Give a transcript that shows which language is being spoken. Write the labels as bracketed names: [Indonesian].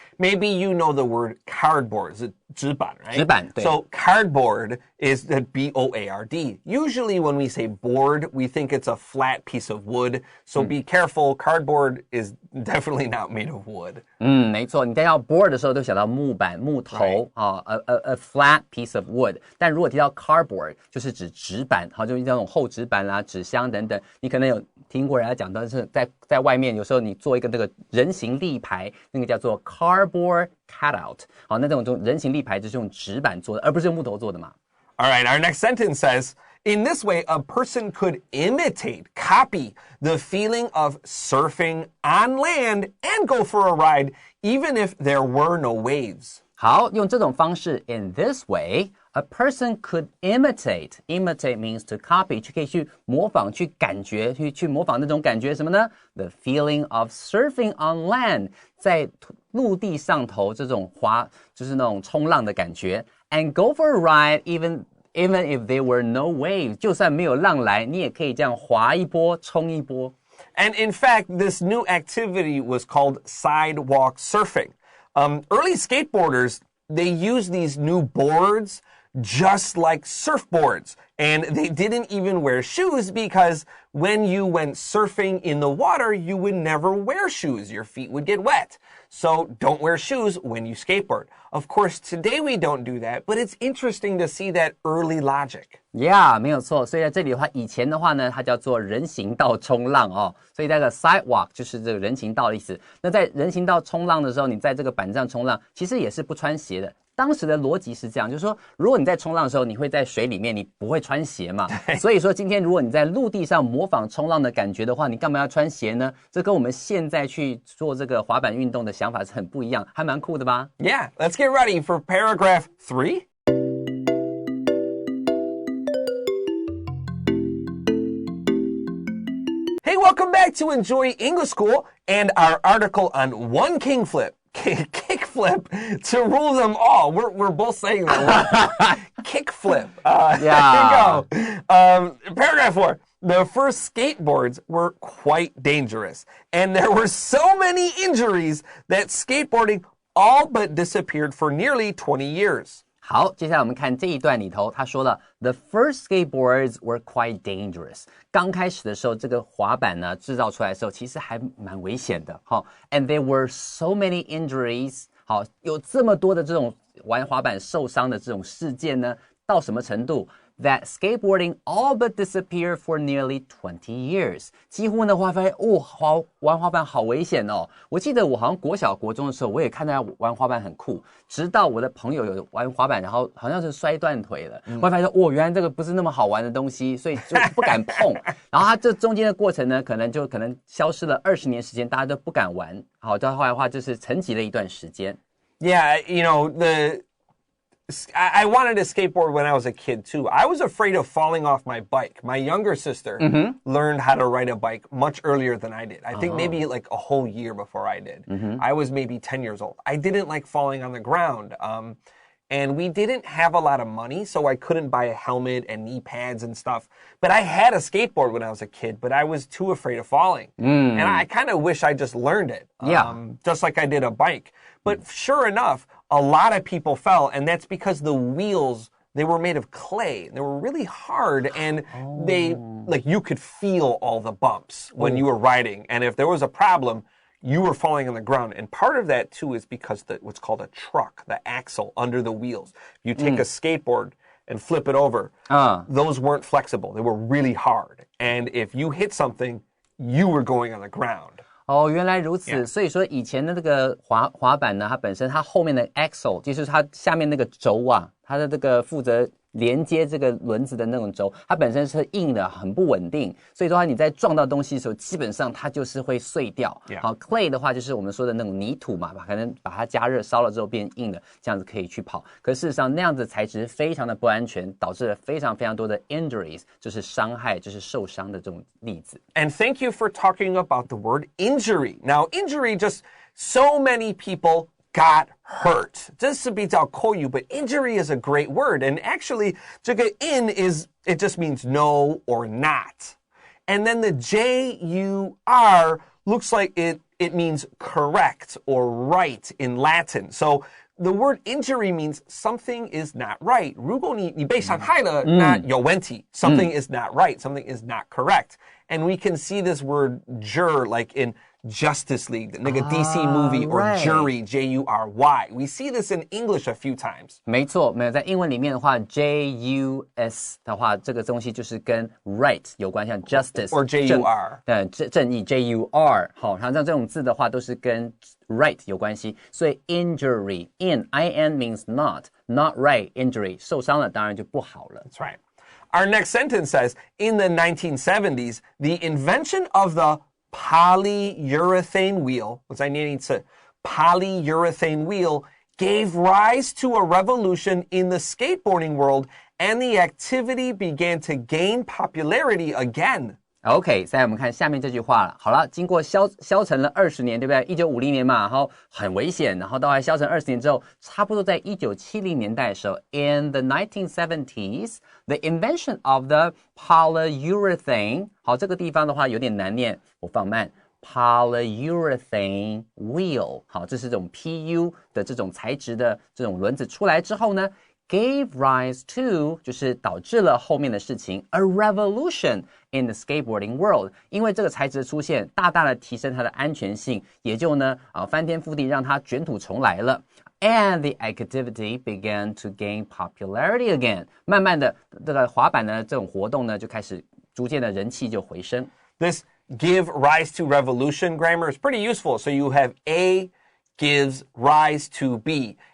[English] Maybe you know the word cardboard. [Chinese] 纸板, [English] right? [Chinese] 纸板, 对。 [English] So cardboard is the B-O-A-R-D. Usually when we say board, we think it's a flat piece of wood. So be careful. Cardboard is definitely not made of wood. [Chinese] 没错，你在要 board 的时候都想到木板、木头啊 [English] a flat piece of wood。 [Chinese] 但如果提到 cardboard， 就是指纸板，好，就是那种厚纸板啦、纸箱等等。你可能有听过人家讲到是在外面，有时候你做一个那个人形立牌，那个叫做 cardboard cutout。好，那这种人形立牌就是用纸板做的，而不是用木头做的嘛。 [English] All right, our next sentence says, in this way, a person could imitate, copy the feeling of surfing on land and go for a ride, even if there were no waves. [Chinese] 好，用这种方式 [English] in this way, a person could imitate. Imitate means to copy, [Chinese] 可以去模仿，去感觉，去模仿那种感觉什么呢？ [English] The feeling of surfing on land. [Chinese] 在陆地上头这种就是那种冲浪的感觉 [English] and go for a ride even if there were no waves. [Chinese] 就算没有浪来，你也可以这样滑一波，冲一波。 [English] And in fact, this new activity was called sidewalk surfing. Early skateboarders, they used these new boards just like surfboards. And they didn't even wear shoes because when you went surfing in the water, you would never wear shoes. Your feet would get wet. So don't wear shoes when you skateboard. Of course, today we don't do that, but it's interesting to see that early logic. Yeah, [Chinese] 没有错。所以在这里的话，以前的话呢，它叫做人行道冲浪哦。所以那个 sidewalk 就是这个人行道的意思。那在人行道冲浪的时候，你在这个板上冲浪，其实也是不穿鞋的。当时的逻辑是这样，就是说，如果你在冲浪的时候，你会在水里面，你不会穿鞋嘛。所以说，今天如果你在陆地上模仿冲浪的感觉的话，你干嘛要穿鞋呢？这跟我们现在去做这个滑板运动的想法是很不一样，还蛮酷的吧 [English] Yeah, let's get ready for paragraph 3. Hey, welcome back to Enjoy English School and our article on one Kickflip. Kickflip to rule them all. We're both saying that. Kickflip. Yeah. Here you go. Paragraph 4. The first skateboards were quite dangerous, and there were so many injuries that skateboarding all but disappeared for nearly 20 years. [Chinese] 好，接下来我们看这一段里头，他说了 [English] The first skateboards were quite dangerous. [Chinese] 刚开始的时候，这个滑板呢制造出来的时候，其实还蛮危险的。 [English] 好 ，and there were so many injuries. [Chinese] 好，有这么多的这种玩滑板受伤的这种事件呢，到什么程度？ [English] That skateboarding all but disappeared for nearly 20 years. [Chinese] 几乎呢，发现玩滑板好危险哦。我记得我好像国小国中的时候，我也看到玩滑板很酷，直到我的朋友有玩滑板，然后好像是摔断腿了，我发现原来这个不是那么好玩的东西，所以就不敢碰。然后它这中间的过程呢，可能消失了20年时间，大家都不敢玩。好，到后来的话就是沉寂了一段时间。 [English] Yeah, you know, I wanted to skateboard when I was a kid, too. I was afraid of falling off my bike. My younger sister learned how to ride a bike much earlier than I did. I think maybe like a whole year before I did. I was maybe 10 years old. I didn't like falling on the ground. And we didn't have a lot of money, so I couldn't buy a helmet and knee pads and stuff. But I had a skateboard when I was a kid, but I was too afraid of falling. And I kind of wish I just learned it. Just like I did a bike. But sure enough, a lot of people fell, and that's because the wheels, they were made of clay. They were really hard, and you could feel all the bumps when you were riding. And if there was a problem, you were falling on the ground. And part of that, too, is because what's called a truck, the axle under the wheels. You take a skateboard and flip it over. Those weren't flexible. They were really hard. And if you hit something, you were going on the ground. [Chinese] 哦，原来如此。所以说以前的这个滑板呢，它本身它后面的 axle 就是它下面那个轴啊，它的这个负责连接这个轮子的那种轴，它本身是硬的，很不稳定。所以说你在撞到东西的时候，基本上它就是会碎掉。好 ，clay 的话就是我们说的那种泥土嘛，可能把它加热烧了之后变硬的，这样子可以去跑。可事实上那样子材质非常的不安全，导致了非常非常多的 injuries， 就是伤害，就是受伤的这种例子。 [English] And thank you for talking about the word injury. Now, injury, just so many people got hurt. [Chinese] 这是比较口语, [English] but injury is a great word. And actually, [Chinese] 这个 [English] it just means no or not. And then the J-U-R looks like it means correct or right in Latin. So the word injury means something is not right. [Chinese] 如果你被伤害了，那有问题。 [English] Something is not right. Something is not correct. And we can see this word jur like in Justice League, [Chinese] 那个 [English] DC movie, or right. jury, J-U-R-Y. We see this in English a few times. [Chinese] 没错，没有在英文里面的话 J-U-S 的话，这个东西就是跟 right 有关，像 justice [English] or J-U-R [Chinese] 正义 J-U-R 好，像这种字的话都是跟 right 有关系，所以 injury [English] I-N means not right injury [Chinese] 受伤了当然就不好了。 [English] That's right. Our next sentence says, in the 1970s, the invention of the polyurethane wheel, [Chinese] 我再念一次, [English] polyurethane wheel gave rise to a revolution in the skateboarding world, and the activity began to gain popularity again. [Chinese] OK， 再来我们看下面这句话了。好了，经过消沉了20年，对不对？1950年嘛，然后很危险，然后到来消沉20年之后，差不多在1970年代的时候 ， [English] in the 1970s, the invention of the polyurethane， [Chinese] 好，这个地方的话有点难念，我放慢。 polyurethane wheel， 好，这是这种 PU 的这种材质的这种轮子出来之后呢， [English] gave rise to [Chinese] 就是导致了后面的事情 [English] a revolution in the skateboarding world， [Chinese] 因为这个材质的出现，大大的提升它的安全性，也就呢翻天覆地让它卷土重来了。 [English] And the activity began to gain popularity again， [Chinese] 慢慢的这个滑板呢这种活动呢就开始逐渐的人气就回升。 [English] This give rise to revolution grammar is pretty useful. So you have A gives rise to B.